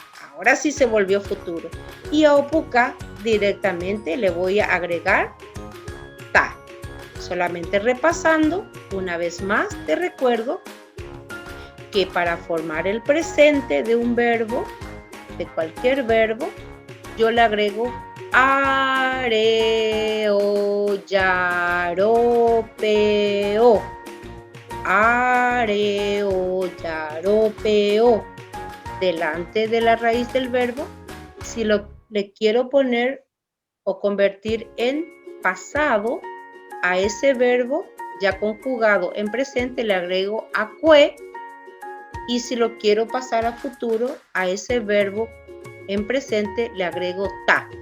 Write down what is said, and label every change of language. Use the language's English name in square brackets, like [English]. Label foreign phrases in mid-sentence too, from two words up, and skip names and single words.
[Spanish] Ahora sí se volvió futuro. Y a opuka directamente le voy a agregar ta. Solamente repasando, una vez más te recuerdo que para formar el presente de un verbo, de cualquier verbo, yo le agrego [Guarani] areo, yaropeo. Areo, yaropeo. [Spanish] Delante de la raíz del verbo, si le quiero poner o convertir en pasado a ese verbo ya conjugado en presente, le agrego acue. Y si lo quiero pasar a futuro, a ese verbo en presente le agrego ta.